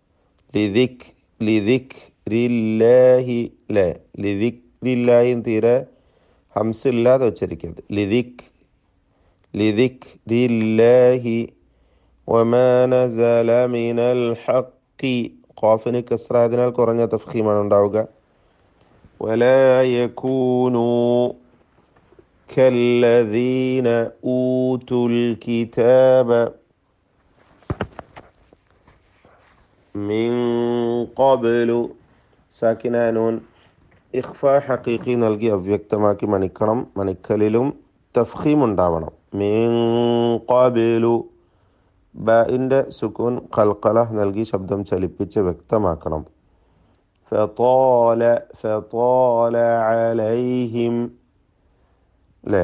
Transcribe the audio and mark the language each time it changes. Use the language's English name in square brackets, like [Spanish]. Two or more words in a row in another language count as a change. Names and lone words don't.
[Malayalam] ലിദിക്രില്ലാഹി ലെ ലിദിക്രില്ലാഹിയും തീരെ ഹംസില്ലാതെ ഉച്ചരിക്കരുത്. [Arabic] لذكر الله وما نزل من الحق. [Malayalam] ഖാഫിന് കസ്റ അതിനാൽ കുറഞ്ഞ തഫ്ഖീമാണ് ഉണ്ടാവുക. [Arabic] ولا يكونوا كالذين أوتوا الكتاب من قبل [Malayalam] സാക്കിനാനൂൻ ഇഖ്ഫ ഹഖീഖി നൽകി അവ്യക്തമാക്കി മണിക്കണം. മണിക്കലിലും തഫ്ഖീം ഉണ്ടാവണം. [Arabic] من قبل [Malayalam] ബഇൻ്റെ സുക്കൂൻ ഖൽഖല നൽകി ശബ്ദം ചലിപ്പിച്ച് വ്യക്തമാക്കണം. [Arabic] فطال عليهم അല്ലേ.